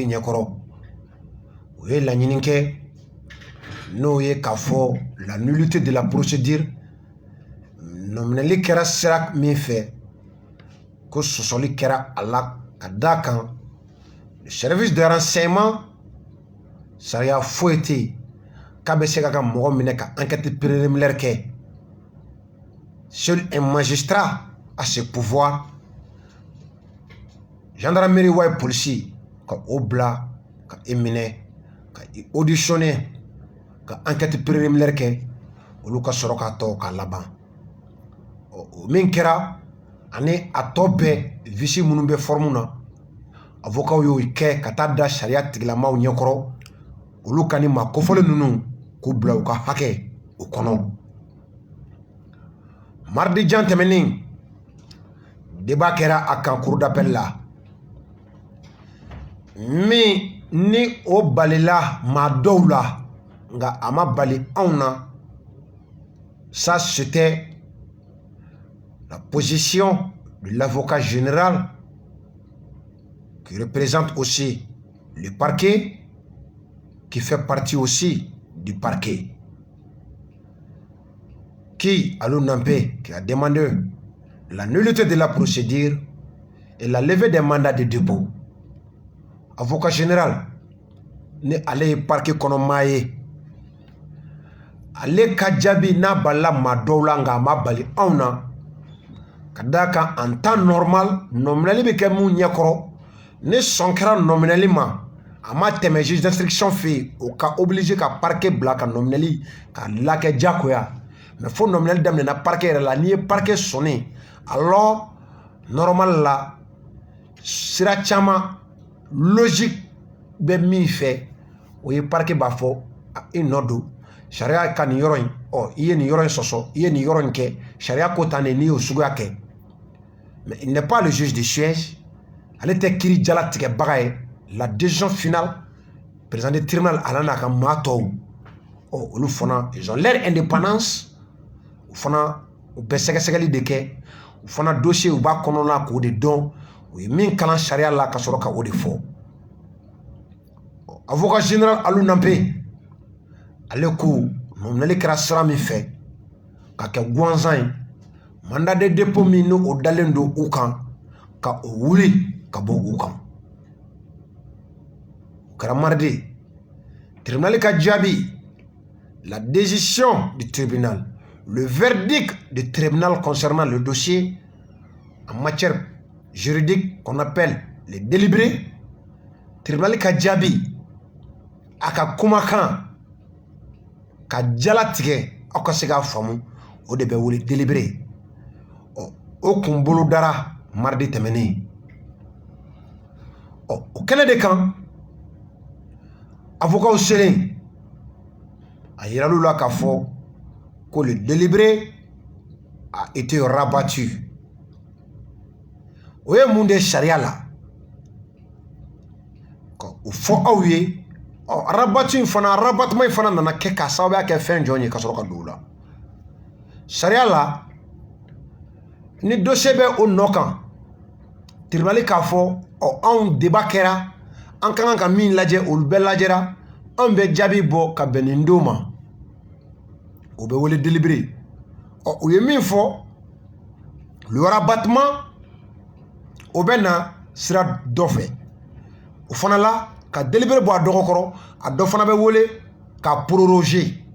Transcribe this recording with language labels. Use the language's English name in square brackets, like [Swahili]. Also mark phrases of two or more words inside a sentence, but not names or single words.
[Bambara] ɲɛkɔrɔ u ye laɲini kɛ n'o ye k'a fɔ [French] la nullité de la procédure [Bambara] nominali kɛra sira min fɛ ko sɔsɔli kɛra a la ka d'a kan [French] le service de renseignement [Bambara] sariya foyi tɛ yen k'a bɛ se ka mɔgɔ minɛ ka [French] enquête préliminaire [Bambara] kɛ [French] seul un magistrat a ses pouvoirs [Bambara] gendarmerie wa polisi ka o bila ka e minɛ ka auditionner ka [French] enquête préliminaire [Bambara] kɛ olu ka sɔrɔ k'a tɔ k'a laban o min kɛra ani a tɔ bɛɛ vice minnu bɛ forme na avocat y'o kɛ ka taa da sariya tigilamaw ɲɛkɔrɔ olu ka ni maa kofɔlen ninnu k'u bila u ka hakɛ o kɔnɔ mardi jan tɛmɛnen débat kɛra a kan [French] cour d'appel [Bambara] la min ni o balila maa dɔw la nga a ma bali anw na [French] ça c'était la position de l'avocat général qui représente aussi le parquet qui fait partie aussi du parquet qui à l'UNAMPE qui a demandé la nullité de la procédure et la levée des mandats de dépôt avocat général [Bambara] ni ale ye [French] parquet [Bambara] kɔnɔ maa ye ale ka jaabi n'a balila maa dɔw la nka a ma bali anw na ka d'a kan [French] en temps normal [Bambara] nominali bɛ kɛ mun ɲɛkɔrɔ ni sɔn kɛra nominali ma a ma tɛmɛ [French] juge d'instruction [Bambara] fɛ yen o ka obligé ka parquet bila ka nominali ka lakɛ diyagoya mais fo nominali daminɛna parquet yɛrɛ la n'i ye parquet sɔnni [French] alors normal [Bambara] la sira caman logique bɛ min fɛ o ye parquet b'a fɔ i nɔ don sariya ka nin yɔrɔ in i ye nin yɔrɔ in sɔsɔ i ye nin yɔrɔ in kɛ sariya ko tan de n'i y'o suguya kɛ [French] mais il n'est pas le juge de siège [Bambara] ale tɛ kiiri jalatigɛbaga ye [French] la décision finale président du tribunal [Bambara] ala n'a ka maa tɔw olu fana [French] ils ont leur [Bambara] indépendance u fana u bɛ sɛgɛsɛgɛli de kɛ u fana dossier u b'a kɔnɔna k'o de dɔn u ye min kalan sariya la ka sɔrɔ ka o de fɔ [French] avocat général [Bambara] Alou Nampé ale ko nominali kɛra sira min fɛ ka kɛ gansan ye [French] mandat de dépôt [Bambara] min ni o dalen don u kan ka o wuli ka bɔ u kan o kɛra mardi tribunal ka jaabi [French] la décision du tribunal le verdict du tribunal concernant le dossier en matière juridique qu'on appelle les délibérés [Bambara] tribunal ka jaabi a ka kumakan ka jala tigɛ aw ka se k'a faamu o de bɛ wele délibéré o kun bolo dara mardi tɛmɛnen o kɛnɛ de kan avocat selen a yiral'u la k'a fɔ ko [French] le délibéré a été rabattu [Bambara] o ye mun de sariya la o fɔ aw ye rabattu in fana rabattement in fana nana kɛ k'a sababuya kɛ fɛn jɔn ye ka sɔrɔ ka don o la sariya la ni dossier bɛ o nɔ kan tribunal k'a fɔ anw débat kɛra an ka kan ka min lajɛ olu bɛɛ lajɛra an bɛ jaabi bɔ ka bɛn nin don ma o bɛ wele délibéré u ye min fɔ [French] le rabattement [Bambara] o bɛ na sira dɔ fɛ o fana la ka délibéré bɔ a dɔgɔkɔrɔ a dɔ fana bɛ wele ka proroger